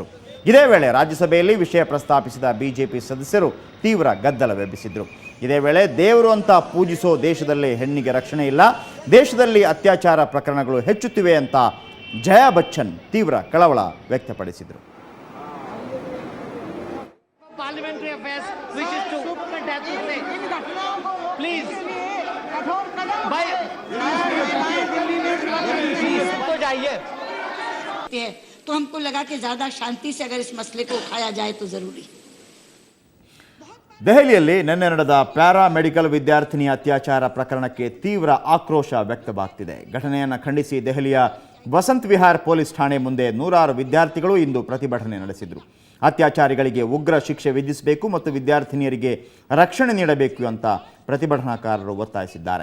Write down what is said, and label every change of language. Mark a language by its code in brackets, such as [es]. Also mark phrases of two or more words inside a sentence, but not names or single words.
[kn] ಇದೇ ವೇಳೆ ರಾಜ್ಯಸಭೆಯಲ್ಲಿ ವಿಷಯ ಪ್ರಸ್ತಾಪಿಸಿದ ಬಿಜೆಪಿ ಸದಸ್ಯರು ತೀವ್ರ ಗದ್ದಲವೆಬ್ಬಿಸಿದರು. ಇದೇ ವೇಳೆ ದೇವರು ಅಂತ ಪೂಜಿಸೋ ದೇಶದಲ್ಲಿ ಹೆಣ್ಣಿಗೆ ರಕ್ಷಣೆ ಇಲ್ಲ, ದೇಶದಲ್ಲಿ ಅತ್ಯಾಚಾರ ಪ್ರಕರಣಗಳು ಹೆಚ್ಚುತ್ತಿವೆ ಅಂತ ಜಯಾ ಬಚ್ಚನ್ ತೀವ್ರ ಕಳವಳ ವ್ಯಕ್ತಪಡಿಸಿದರು. [en] Parliamentary affairs wishes to say, please, [hi] तो जाइए. तो हमको लगा कि ज्यादा शांति से अगर इस मसले को उठाया जाए तो जरूरी. [kn] ದೆಹಲಿಯಲ್ಲಿ ನಿನ್ನೆ ನಡೆದ ಪ್ಯಾರಾಮೆಡಿಕಲ್ ವಿದ್ಯಾರ್ಥಿನಿಯ ಅತ್ಯಾಚಾರ ಪ್ರಕರಣಕ್ಕೆ ತೀವ್ರ ಆಕ್ರೋಶ ವ್ಯಕ್ತವಾಗ್ತಿದೆ. ಘಟನೆಯನ್ನು ಖಂಡಿಸಿ ದೆಹಲಿಯ ವಸಂತ್ ವಿಹಾರ್ ಪೊಲೀಸ್ ಠಾಣೆ ಮುಂದೆ ನೂರಾರು ವಿದ್ಯಾರ್ಥಿಗಳು ಇಂದು ಪ್ರತಿಭಟನೆ ನಡೆಸಿದರು. ಅತ್ಯಾಚಾರಿಗಳಿಗೆ ಉಗ್ರ ಶಿಕ್ಷೆ ವಿಧಿಸಬೇಕು ಮತ್ತು ವಿದ್ಯಾರ್ಥಿನಿಯರಿಗೆ ರಕ್ಷಣೆ ನೀಡಬೇಕು ಅಂತ ಪ್ರತಿಭಟನಾಕಾರರು ಒತ್ತಾಯಿಸಿದ್ದಾರೆ.